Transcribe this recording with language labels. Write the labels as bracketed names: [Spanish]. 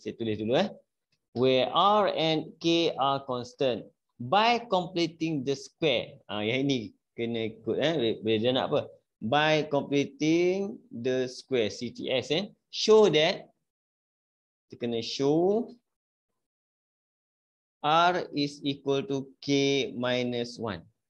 [Malay] Saya tulis dulu [English] where r and k are constant by completing the square. [Malay] Yang ini kena ikut dia nak apa? [English] By completing the square CTS show that [Malay] kita kena [English] show r is equal to k minus 1.